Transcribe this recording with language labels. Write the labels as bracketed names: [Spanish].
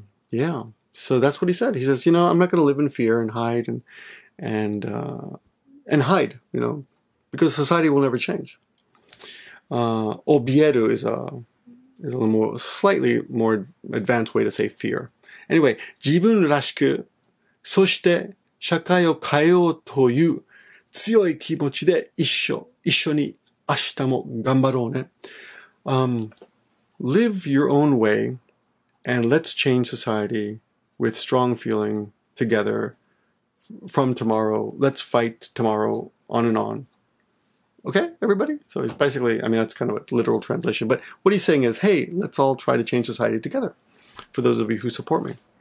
[English] Yeah. So that's what he said. He says, you know, I'm not going to live in fear and hide and hide, you know, because society will never change. Obieru is a slightly more advanced way to say fear. [Japanese] Anyway, 自分らしく、そして社会を変えようという強い気持ちで一緒に明日も頑張ろうね. [English] live your own way, and let's change society with strong feeling together from tomorrow. Let's fight tomorrow, on and on. Okay, everybody? So it's basically, I mean, that's kind of a literal translation, but what he's saying is, hey, let's all try to change society together, for those of you who support me.